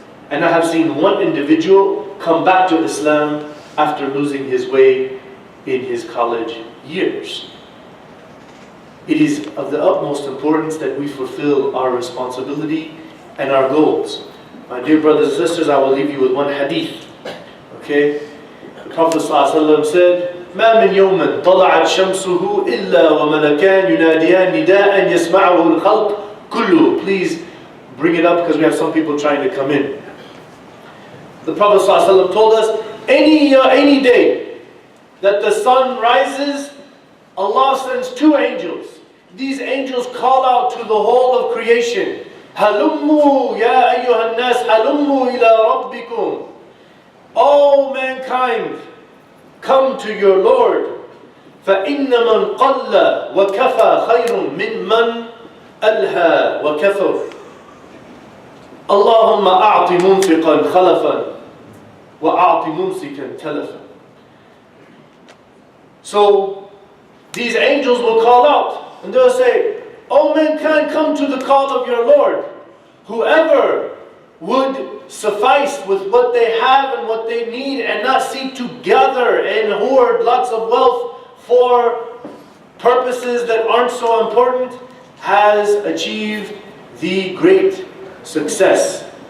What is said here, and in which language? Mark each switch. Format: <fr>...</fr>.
<en>And I have seen one individual come back to Islam after losing his way in his college years. It is of the utmost importance that we fulfill our responsibility and our goals. My dear brothers and sisters, I will leave you with one hadith. Okay? The Prophet ﷺ said,</en> <ar>ما من يوم طلعت شمسه إلا وملكان يناديان نداء يسمعه الخلق كله.</ar> <en>Please bring it up because we have some people trying to come in. The Prophet ﷺ told us, any day that the sun rises, Allah sends 2 angels. These angels call out to the whole of creation,</en> <ar>هَلُمُّوا يَا أَيُّهَا النَّاسِ هَلُمُّوا إِلَىٰ رَبِّكُمْ.</ar> <en>All mankind, come to your Lord.</en> <ar>فَإِنَّ مَنْ قَلَّ وَكَفَى خَيْرٌ مِّمَّنْ أَلْهَى وَكَثُرَ. اللهم أعط منفقا خلفا وأعط ممسكا تلفا.</ar> <en>So these angels will call out and they'll say, "O mankind, come to the call of your Lord. Whoever would suffice with what they have and what they need and not seek to gather and hoard lots of wealth for purposes that aren't so important, has achieved the great success."</en>